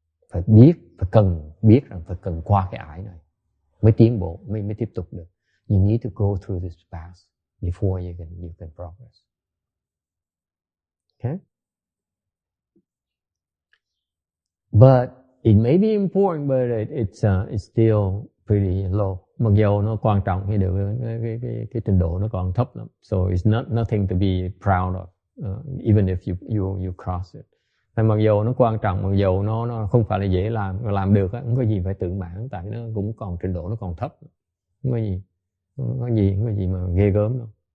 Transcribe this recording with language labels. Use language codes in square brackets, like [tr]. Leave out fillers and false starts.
[vi] Phải cần biết rằng phải cần qua cái ải này mới tiến bộ, mới tiếp tục được. [en] You need to go through this path before you can progress. Okay? But it may be important, but it's still pretty low. [vi] Mặc dầu nó quan trọng thì cái trình độ nó còn thấp lắm. [en] So it's nothing to be proud of, even if you cross it. [vi] Tại mặc dầu nó quan trọng, mặc dầu nó không phải là dễ làm được, không có gì phải tự mãn, tại nó cũng còn trình độ nó còn thấp. Không có gì mà ghê gớm đâu.